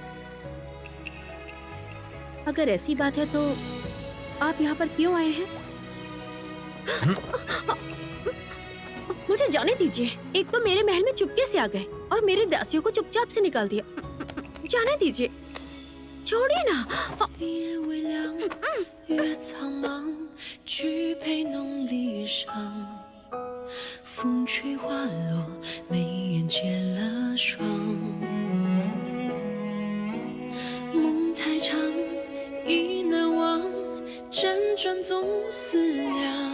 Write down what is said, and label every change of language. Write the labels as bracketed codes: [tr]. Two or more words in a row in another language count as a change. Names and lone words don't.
[hi] अगर ऐसी बात है तो आप यहाँ पर क्यों आए हैं? मुझे जाने दीजिए। एक तो मेरे महल में चुपके से आ गए और मेरे दासियों को चुपचाप से निकाल दिया। जाने दीजिए, छोड़िए ना। [zh] 夜微凉，月苍茫，举杯弄离殇。风吹花落，眉眼结了霜。梦太长，意难忘，辗转总思量。